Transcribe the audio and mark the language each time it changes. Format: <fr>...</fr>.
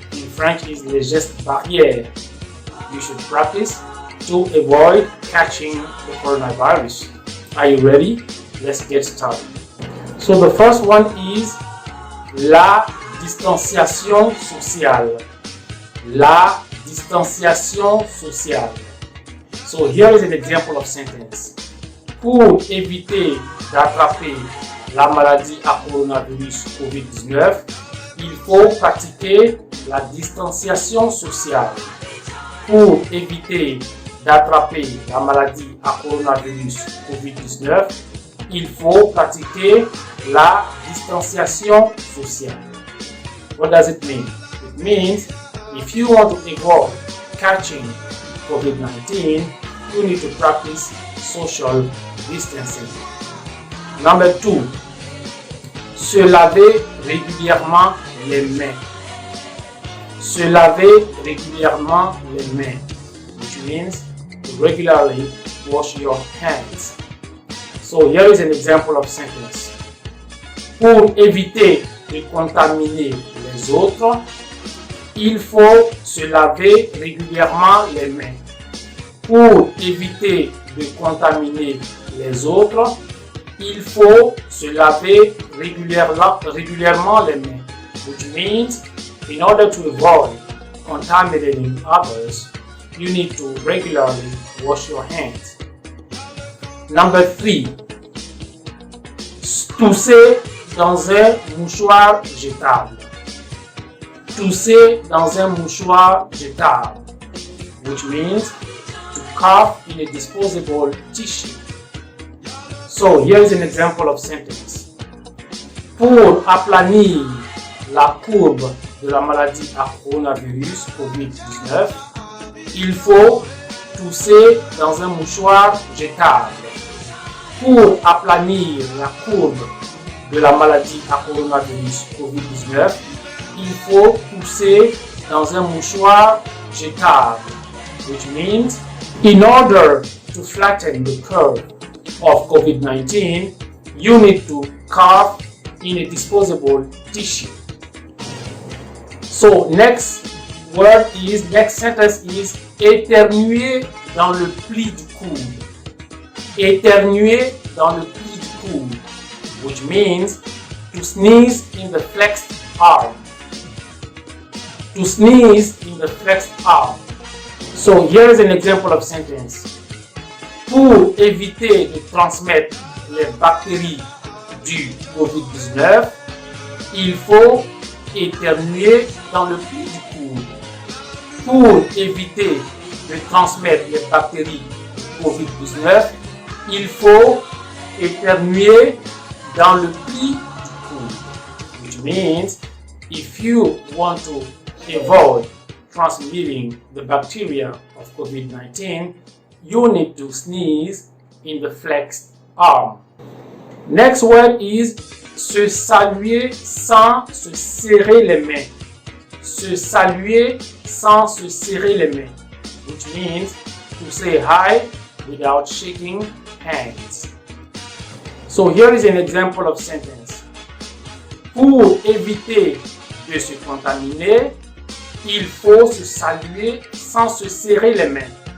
<en>In French is</en> <fr>les gestes barrières.</fr> <en>You should practice to avoid catching the coronavirus. Are you ready? Let's get started. So the first one is</en> <fr>la distanciation sociale. La distanciation sociale.</fr> <en>So here is an example of sentence.</en> <fr>Pour éviter d'attraper la maladie à coronavirus COVID-19, il faut pratiquer la distanciation sociale. Pour éviter d'attraper la maladie à coronavirus COVID-19, il faut pratiquer la distanciation sociale.</fr> <en>What does it mean? It means if you want to avoid catching COVID-19, you need to practice social distancing. Number 2,</en> <fr>se laver régulièrement les mains. Se laver régulièrement les mains,</fr> <en>which means to regularly wash your hands. So here is an example of sentence.</en> <fr>Pour éviter de contaminer les autres, il faut se laver régulièrement les mains. Pour éviter de contaminer les autres, il faut se laver régulièrement les mains,</fr> <en>which means in order to avoid contaminating others, you need to regularly wash your hands. Number 3,</en> <fr>tousser dans un mouchoir jetable. Tousser dans un mouchoir jetable,</fr> <en>which means to cough in a disposable tissue. So here is an example of sentence.</en> <fr>Pour aplanir la courbe de la maladie à coronavirus COVID-19, il faut tousser dans un mouchoir jetable. Pour aplanir la courbe de la maladie à coronavirus COVID-19, il faut tousser dans un mouchoir jetable,</fr> <en>which means in order to flatten the curve of COVID-19, you need to cough in a disposable tissue. So next sentence is</en> <fr>éternuer dans le pli du coude. Éternuer dans le pli du coude,</fr> <en>which means to sneeze in the flexed arm. To sneeze in the flexed arm. So here is an example of sentence.</en> <fr>Pour éviter de transmettre les bactéries du COVID-19, il faut éternuer dans le pli du coude. Pour éviter de transmettre les bactéries du COVID-19, il faut éternuer dans le pli du coude.</fr> <en>Which means if you want to avoid transmitting the bacteria of COVID-19, you need to sneeze in the flexed arm. Next word is</en> <fr>se saluer sans se serrer les mains. Se saluer sans se serrer les mains,</fr> <en>which means to say hi without shaking hands. So here is an example of sentence.</en> <fr>Pour éviter de se contaminer, il faut se saluer sans se serrer les mains.</fr>